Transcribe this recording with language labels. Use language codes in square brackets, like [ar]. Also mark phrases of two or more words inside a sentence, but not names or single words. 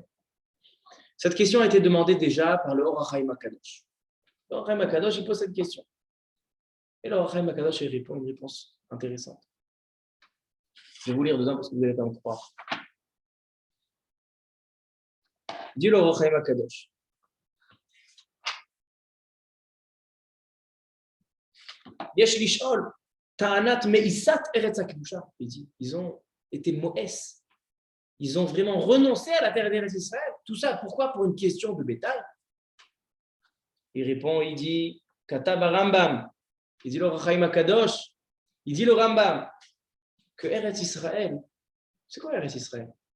[fr] Cette question a été demandée déjà par le Or HaChaim HaKadosh. Le Or HaChaim HaKadosh, il pose cette question. Et le Or HaChaim HaKadosh, il répond une réponse intéressante. Je vais vous lire dedans parce que vous n'allez pas me croire. Dit le Or HaChaim HaKadosh. [he] יש לשאול טענת מאיסת ארץ הקדושה. [fr] Il dit, ils ont été moès. Ils ont vraiment renoncé à la terre d'Eretz Israël. Tout ça, pourquoi? Pour une question de bétail. Il répond, il dit, Katab Rambam. Il dit le Or HaChaim HaKadosh. Il dit le Rambam que Eretz Israël, C'est quoi Eretz Israël?